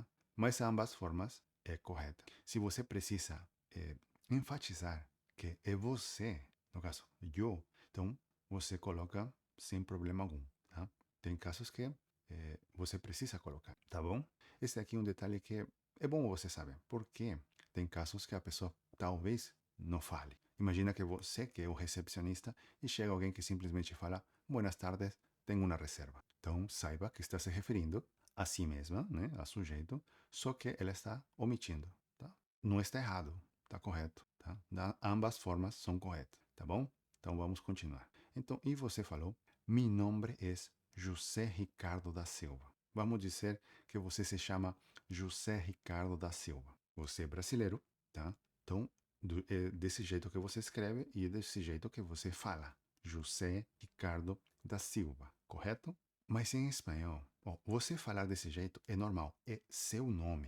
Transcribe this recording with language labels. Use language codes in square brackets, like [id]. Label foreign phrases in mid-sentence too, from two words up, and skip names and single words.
[pt] Mas ambas formas é correta. Se você precisa enfatizar que é você, no caso, eu, então você coloca sem problema algum, tá? Tem casos que você precisa colocar, tá bom? Esse aqui é um detalhe que é bom você saber, porque tem casos que a pessoa talvez não fale. Imagina que você, que é o recepcionista, e chega alguém que simplesmente fala, [es] buenas tardes, [pt] tenho uma reserva. Então, saiba que está se referindo a si mesma, né, a sujeito, só que ela está omitindo, tá? Não está errado, está correto, tá? Ambas formas são corretas, tá bom? Então, vamos continuar. Então, e você falou, [es] mi nombre es José Ricardo da Silva. [pt] Vamos dizer que você se chama José Ricardo da Silva. Você é brasileiro, tá? Então, é desse jeito que você escreve e desse jeito que você fala. José Ricardo da Silva, correto? Mas em espanhol, ó, você falar desse jeito é normal, é seu nome.